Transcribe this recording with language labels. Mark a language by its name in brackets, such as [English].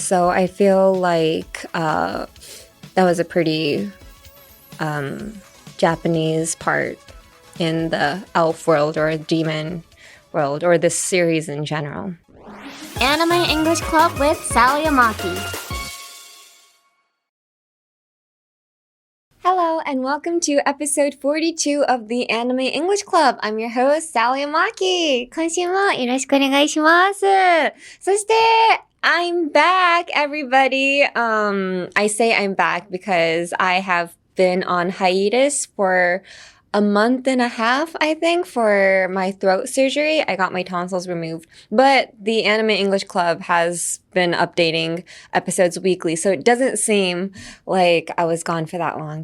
[English] So I feel like that was a pretty Japanese part in the elf world or demon world or this series in general. Anime English Club with Sally Amaki. Hello and welcome to episode 42 of the Anime English Club. I'm your host, Sally Amaki. [Japanese] 今週もよろしくお願いします。そして、 [English] I'm back, everybody. I say I'm back because I have been on hiatus for a month and a half, I think, for my throat surgery. I got my tonsils removed. But the Anime English Club has been updating episodes weekly, so it doesn't seem like I was gone for that long.